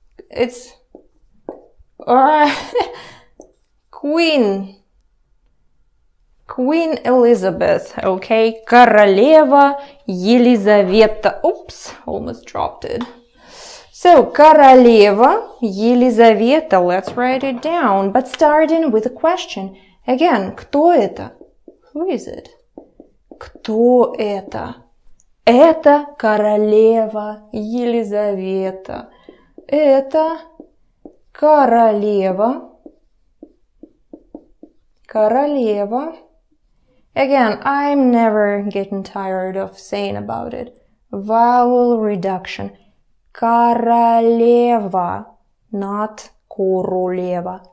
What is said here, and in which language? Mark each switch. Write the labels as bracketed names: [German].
[English] It's Queen Elizabeth, okay? [Russian] Королева Елизавета. [English] Oops, almost dropped it. So, [Russian] королева Елизавета, [English] let's write it down, but starting with a question. Again, [Russian] кто это? [English] Who is it? [Russian] Кто это? Это королева Елизавета. Это королева. Королева. [English] Again, I'm never getting tired of saying about it. Vowel reduction. [Russian] Королева, [English] not [Russian] королева.